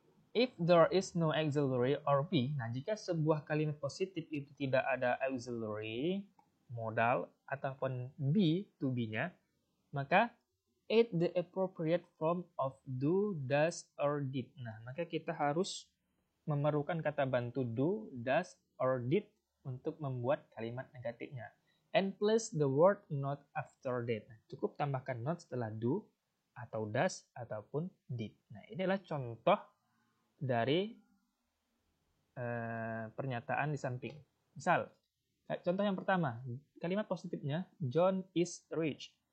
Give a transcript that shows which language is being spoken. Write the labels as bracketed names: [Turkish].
[English] If there is no auxiliary or be, [Indonesian] nah jika sebuah kalimat positif itu tidak ada auxiliary, modal, ataupun be, to be-nya, maka [English] add the appropriate form of do, does, or did. [Indonesian] Nah, maka kita harus memerlukan kata bantu do, does, or did untuk membuat kalimat negatifnya. [English] And place the word not after that. [Indonesian] Nah, cukup tambahkan not setelah do, atau does, ataupun did. Nah, ini adalah contoh dari pernyataan di samping. Misal, contoh yang pertama, kalimat positifnya, [English] John is rich.